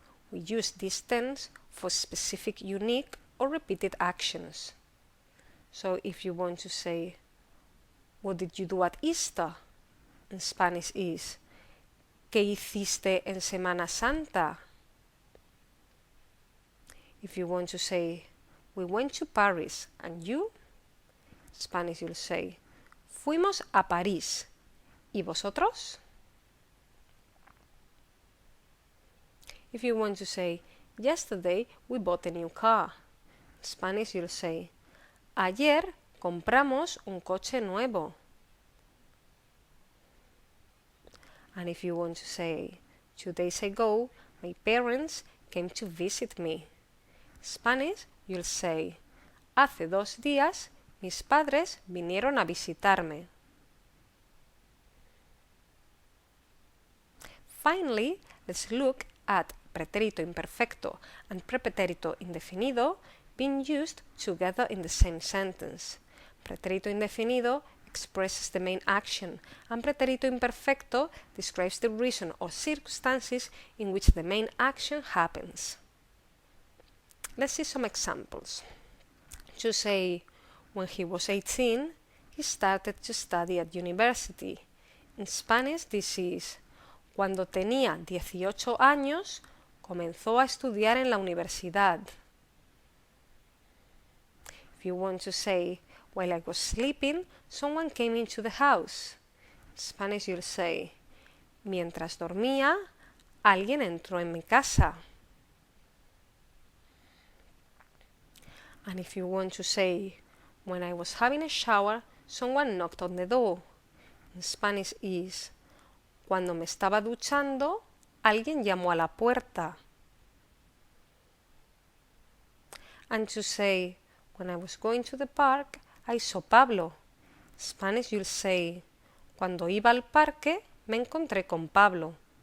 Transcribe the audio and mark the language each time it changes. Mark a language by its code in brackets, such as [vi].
[en] We use this tense for specific unique or repeated actions. So if you want to say, what did you do at Easter? In Spanish is, [es] ¿qué hiciste en Semana Santa? [en] If you want to say, we went to Paris, and you? In Spanish you'll say, [es] fuimos a París. ¿Y vosotros? [en] If you want to say, yesterday we bought a new car. In Spanish you'll say, [es] ayer compramos un coche nuevo. [en] And if you want to say, 2 days ago my parents came to visit me. In Spanish you'll say, [es] hace 2 días mis padres vinieron a visitarme. [en] Finally, let's look at pretérito imperfecto and pretérito indefinido being used together in the same sentence. Pretérito indefinido expresses the main action, and pretérito imperfecto describes the reason or circumstances in which the main action happens. Let's see some examples. To say, when he was 18, he started to study at university. In Spanish, this is, [es] cuando tenía 18 años, comenzó a estudiar en la universidad. [en] If you want to say, while I was sleeping, someone came into the house. In Spanish you'll say, [es] mientras dormía, alguien entró en mi casa. [en] And if you want to say, when I was having a shower, someone knocked on the door. In Spanish is, [es] cuando me estaba duchando, alguien llamó a la puerta. [en] And to say, when I was going to the park, I saw Pablo. In Spanish you'll say, [es] cuando iba al parque, me encontré con Pablo.